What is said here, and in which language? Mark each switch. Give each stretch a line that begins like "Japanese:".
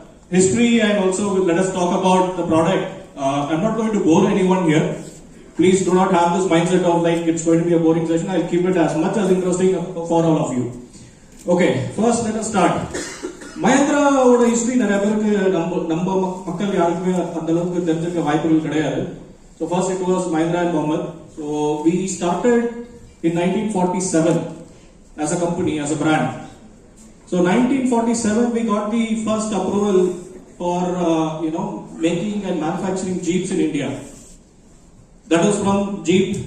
English: history and also let us talk about the product. I'm not going to bore anyone here. Please do not have this mindset of like it's going to be a boring session. I'll keep it as much as interesting for all of you. Okay, first let us start.
Tamil: Mahindra oda history நிறைய பேருக்கு நம்ம மக்கள் யாருக்குமே அந்த அளவுக்கு தெரிஞ்சிருக்க வாய்ப்புகள் கிடையாது.
English: So first it was Mahindra and Mohammed. So we started in 1947 as a company, as a brand. So 1947 we got the first approval for making and manufacturing Jeeps in India. That was from Jeep.